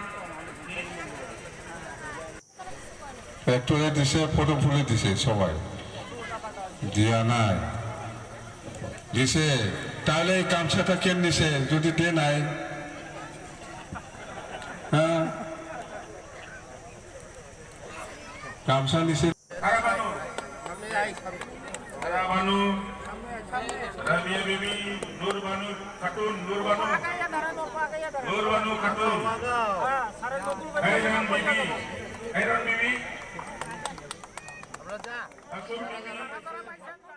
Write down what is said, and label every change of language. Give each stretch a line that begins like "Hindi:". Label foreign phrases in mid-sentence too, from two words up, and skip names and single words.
Bangla: Factory দিছে ফটো ফুলে দিছে সবাই দিয়া নাই দিছে তাহলে গামছাটা কেন দিছে যদি দে নাই হ্যাঁ গামছা দিছে Banu, Rabia Bibi, Nur Banu, Katun, Nur Banu, Katun, Hairan Bibi, Asur Bibi.